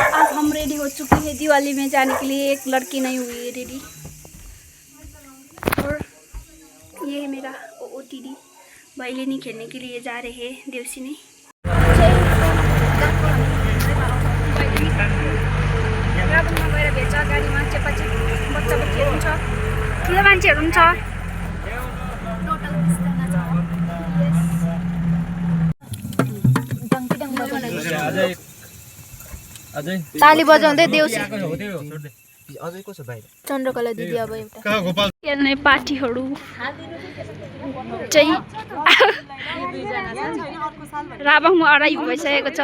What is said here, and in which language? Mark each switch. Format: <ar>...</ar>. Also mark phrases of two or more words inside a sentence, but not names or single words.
<hi>हम रेडी हो चुके हैं दिवाली में जाने के लिए। एक लड़की नहीं हुई है रेडी। और ये है मेरा ओटीडी भाइलिनी खेलने के लिए जा रहे हैं देउसिनी।</hi> <ne>राबनमा गएर भेट्छ गाडीमा चेपाचे बच्चा बच्चीहरू पनि छ ठुलो मान्छेहरू पनि छ। ताली बजाउँदै देउसी चन्द्रकला दिदी अब एउटा खेल्ने पार्टीहरू चाहिँ राबङमा अराइ भइसकेको छ।</ne>